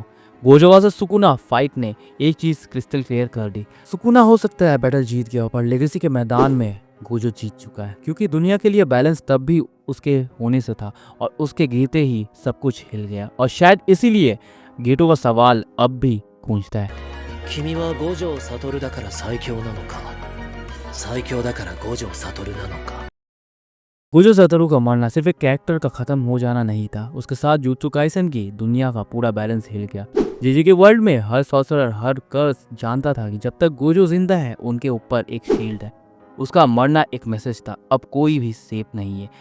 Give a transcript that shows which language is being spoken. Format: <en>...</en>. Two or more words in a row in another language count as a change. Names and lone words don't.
<hi>गोजो वर्सेस सुकुना फाइट ने एक चीज</hi> <en>crystal clear</en> <hi>कर दी, सुकुना हो सकता है बैटल जीत गया, पर लेगेसी के मैदान में गोजो जीत चुका है, क्योंकि दुनिया के लिए बैलेंस तब भी उसके होने से था और उसके गिरते ही सब कुछ हिल गया। और शायद इसीलिए गेटो का सवाल अब भी गूंजता है,</hi> <ja>君は五条悟だから最強なのか、 最強だから五条悟なのか。</ja> <hi>गोजो सतोरू का मरना सिर्फ एक कैरेक्टर का खत्म हो जाना नहीं था, उसके साथ जुत्सु काइसेन की दुनिया का पूरा बैलेंस हिल गया। जीजी के वर्ल्ड में हर सॉर्सरर, हर कर्स जानता था कि जब तक गोजो जिंदा है उनके ऊपर एक शील्ड है। उसका मरना एक मैसेज था, अब कोई भी सेफ नहीं है।</hi>